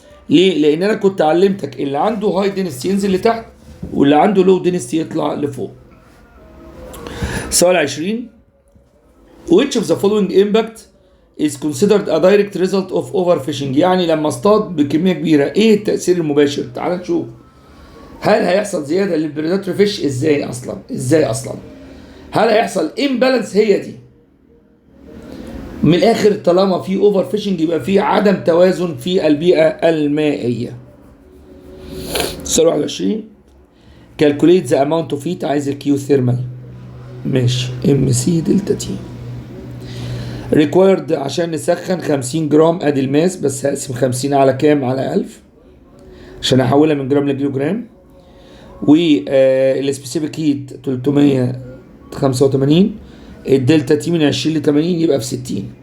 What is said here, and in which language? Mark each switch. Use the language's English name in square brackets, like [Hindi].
[Arabic] ليه؟ لان انا كنت علمتك اللي عنده هاي دينستي ينزل لتحت، واللي عنده لو دينستي يطلع لفوق. سؤال 20 [English] which of the following impact is considered a direct result of overfishing. [Arabic] يعني لما اصطاد بكميه كبيره ايه التاثير المباشر؟ تعال نشوف. هل هيحصل زياده للبريداتوري فيش؟ ازاي اصلا؟ هل هيحصل امبالانس؟ هي دي من الاخر، طالما في اوفر فيشنج يبقى في عدم توازن في البيئه المائيه. سؤال 21 [English] calculate the amount of heat. [Arabic] عايز الكيو ثيرمال. ماشي. ام سي دلتا تي [English] required [Arabic] عشان نسخن 50 جرام ادي الماس، بس هقسم 50 على كام؟ على 1000 عشان احولها من جرام لكيلو جرام. والسبيسيفيك هيت 385، الدلتا تي من 20 ل 80 يبقى في 60.